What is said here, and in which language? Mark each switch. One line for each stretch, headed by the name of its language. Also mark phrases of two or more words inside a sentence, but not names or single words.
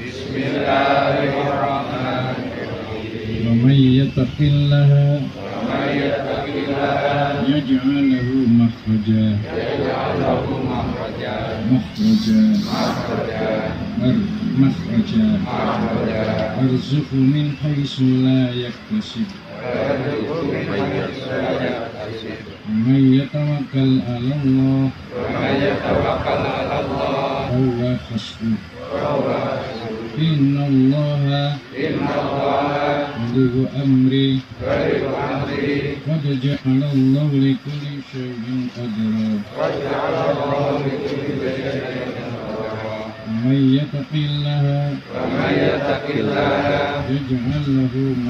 Arabic: بسم الله الرحمن الرحيم. ومن يتق الله يجعل له مخرجا ويرزقه من حيث لا يحتسب ومن يتوكل على الله فهو حسبه إن الله بالغ أمره قد جعل الله لكل شيء قدرا ومن يتق الله يجعل له